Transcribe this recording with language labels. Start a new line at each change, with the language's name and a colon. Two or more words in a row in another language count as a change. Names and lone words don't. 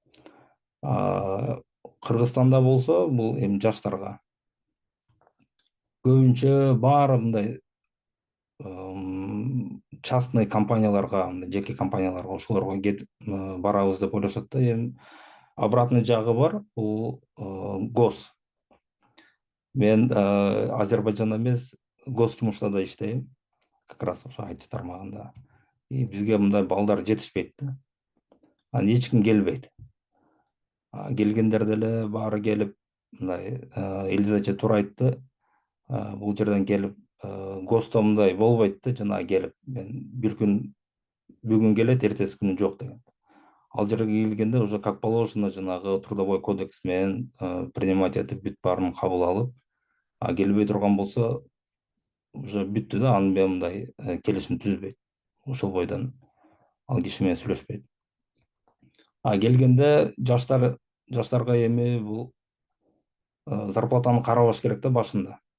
Kyrgyz: Кыргызстанда болсо бул эми жаштарга көбүнчө баары мындай частный компанияларга, жеке компанияларга, ошолорго кетип барабыз деп ойлошот да. Эми обратный жагы бар, бул гос. Мен Азербайжанда эмес, гос жумушта да иштейм,
Russian: как раз
Kyrgyz: ошо IT тармагында. И бизге мындай балдар жетишпейт да. Анан эч ким келбейт. Келгендер деле баары келип, мындай Илиз эже туура айтты. Бул жерден келип госто мындай болбойт да, жана келип мен бир күн бүгүн келет, эртеси күнү жок деген. Ал жерге келгенде
Russian: уже как положено
Kyrgyz: жанагы
Russian: трудовой кодекс
Kyrgyz: менен принимать этип бүт баарын кабыл алып, келбей турган болсо уже бүттү да, аны менен мындай келишим түзбөйт. Ошол бойдон ал киши менен сүйлөшпөйт. Келгенде жаштарга эми бул зарплатаны карабаш керек да башында.